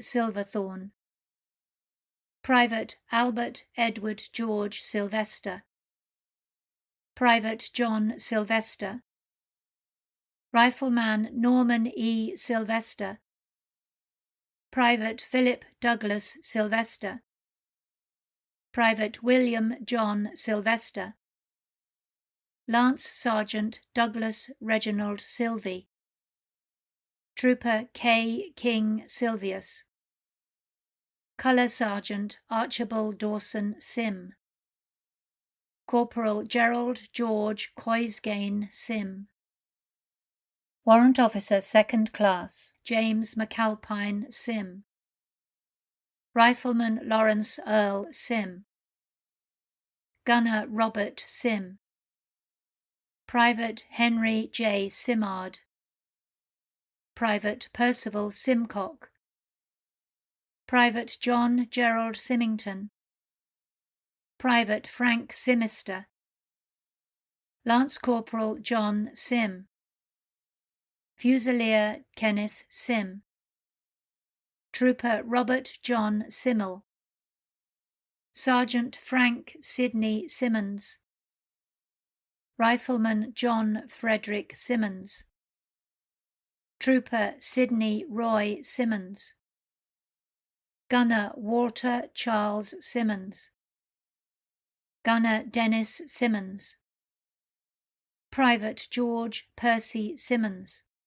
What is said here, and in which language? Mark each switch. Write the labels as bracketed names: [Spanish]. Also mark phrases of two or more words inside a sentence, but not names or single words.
[English] Silverthorne, Private Albert Edward George Sylvester, Private John Sylvester, Rifleman Norman E. Sylvester, Private Philip Douglas Sylvester, Private William John Sylvester, Lance Sergeant Douglas Reginald Silvey, Trooper K. King Silvius, Colour Sergeant Archibald Dawson Sim, Corporal Gerald George Coisgain Sim, Warrant Officer Second Class James McAlpine Sim, Rifleman Lawrence Earl Sim, Gunner Robert Sim, Private Henry J. Simard, Private Percival Simcock, Private John Gerald Symington, Private Frank Simister, Lance Corporal John Sim, Fusilier Kenneth Sim, Trooper Robert John Simmel, Sergeant Frank Sidney Simmons, Rifleman John Frederick Simmons, Trooper Sidney Roy Simmons, Gunner Walter Charles Simmons, Gunner Dennis Simmons, Private George Percy Simmons,